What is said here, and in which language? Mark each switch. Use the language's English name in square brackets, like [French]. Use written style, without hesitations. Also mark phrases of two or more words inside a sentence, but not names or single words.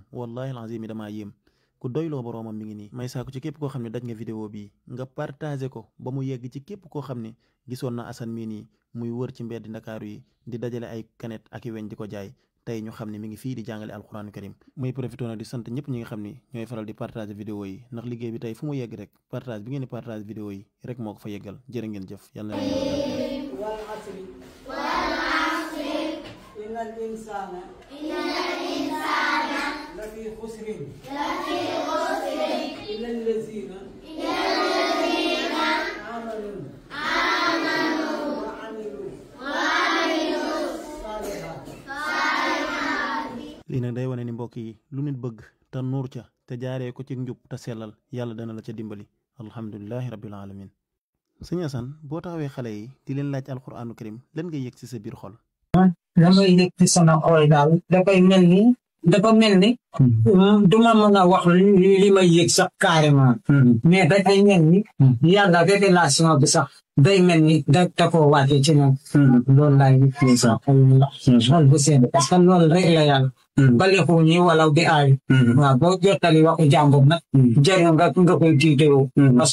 [Arabic] والله العظيم [Wolof] yi damaa yéem ku doyloo boroomam mi ngi nii may saako ci képp koo xam ne daj nga vidéo bii nga partagé ko ba mu yegg ci képp koo xam ne gisoon na Assane mii nii muy wër ci mbeddi Ndakaaru yi di dajale ay kanet ak i weñ di ko jaay tey ñu xam ne mi ngi fii di jàngale [Arabic] القرآن الكريم [Wolof] muy profité na di sant ñëpp ñi nga xam ni ñooy faral di partage vidéo yi ndax liggéey bi tey fu mu yegg rek partage bi ngeen di partage vidéo yi rek moo ko fa yeggal jërë ngeen jëf yàlla na [Arabic] إن الإنسان لفي خسر إلا الذين آمنوا وعملوا الصالحات. [Wolof] lii nag day wane ni mbokk yi lu nit bëgg te nuur ca te jaaree ko ci njub te sellal yàlla dana la ca dimbali [Arabic] الحمد لله رب العالمين [Wolof] sëñ Assane boo taxawee xale yi di leen laaj [Arabic] القرآن الكريم [Wolof] lan ngay yëg ci sa biir xol. damay yëg ci sama xol daal dafa mel ni duma mën a wax li may yëg sax carrément mais dafay mel ni yàlla révélation bi sax day mel ni da koo wàcce ci ñoom loolu laay yëg xol bu sedd [French] parce que [Wolof] loolu rek la yàlla balixu ñi wala bi aay waaw boo jottali waxu jàmbur nag jëriñ nga koy tiitewoo parce